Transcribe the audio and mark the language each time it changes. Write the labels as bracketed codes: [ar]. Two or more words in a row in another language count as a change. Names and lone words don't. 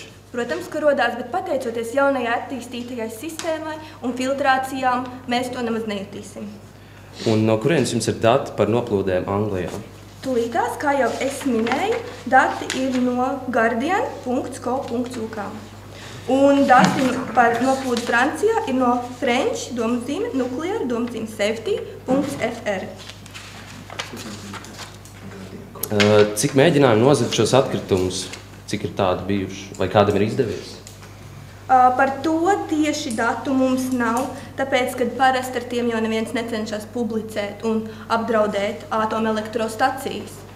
[lv] Protams, ka rodās, bet pateicoties jaunajai attīstītajai sistēmai un filtrācijām, mēs to nemaz nejutīsim. Un no kurienes jums ir dati par noplūdēm Anglijā? Tūlītās, kā jau es minēju, dati ir no guardian.co.uk. Un dati par noplūdu Francijā ir no French nuclear safety.fr. Cik mēģinājumu nozagt šos atkritumus? Cik ir tādi bijuši? Vai kādam ir izdevies? Par to tieši datu mums nav, tāpēc, kad parasti ar tiem jau neviens necenšas publicēt un apdraudēt atomelektrostacijas.